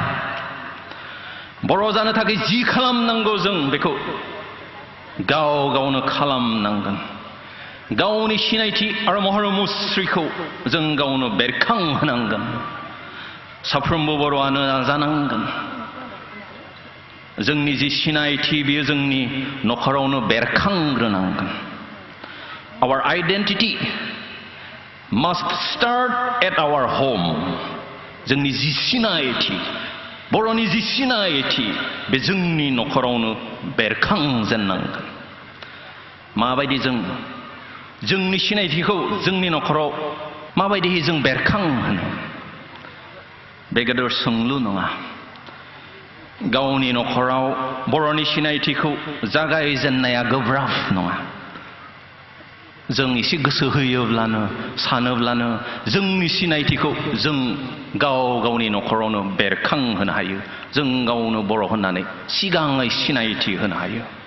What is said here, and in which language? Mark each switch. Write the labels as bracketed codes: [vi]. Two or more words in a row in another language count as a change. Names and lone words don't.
[brx] बर' जानो थाखाय जि खालामनांगौ जों बेखौ गाव गावनो खालामनांगोन गावनि सिनायथि आरो महर मुस्रिखौ जों गावनो बेरखांहोनांगोन साफ्रोमबो बर'आनो नाजानांगोन जोंनि जि सिनायथि बेयो जोंनि नखरावनो बेरखांग्रोनांगोन [en] Our identity must start at our home [brx] जोंनि जि सिनायथि बर'नि जि सिनायथि बे जोंनि नखरावनो बेरखांजेननांगोन माबायदि जोंनि सिनायथिखौ जोंनि नखराव माबायदियै जों बेरखांहोनो बे गेदेर सोंलु नङा गावनि नखराव बर'नि सिनायथिखौ जागायजेननाया गोब्राब नङा जों एसे गोसो होयोब्लानो सानोब्लानो जोंनि सिनायथिखौ जों गावनि नखरावनो बेरखांहोनो हायो जों गावनो बर' होननानै सिगाङै सिनायथि होनो हायो